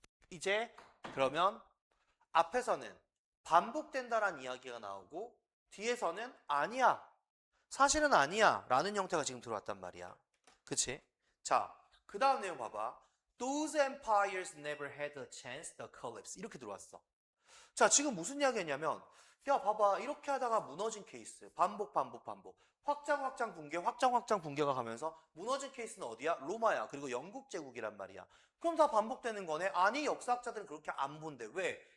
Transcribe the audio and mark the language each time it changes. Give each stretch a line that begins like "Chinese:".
Korean: 이제 그러면 앞에서는 반복된다라는 이야기가 나오고 뒤에서는 아니야. 사실은 아니야. 라는 형태가 지금 들어왔단 말이야. 그치? 자, 그 다음 내용 봐봐.
English: Those empires never had a chance to collapse.
Korean: 이렇게 들어왔어. 자, 지금 무슨 이야기 했냐면, 야, 봐봐. 이렇게 하다가 무너진 케이스. 반복. 확장, 붕괴가 가면서 무너진 케이스는 어디야? 로마야. 그리고 영국 제국이란 말이야. 그럼 다 반복되는 거네? 아니, 역사학자들은 그렇게 안 본대. 왜?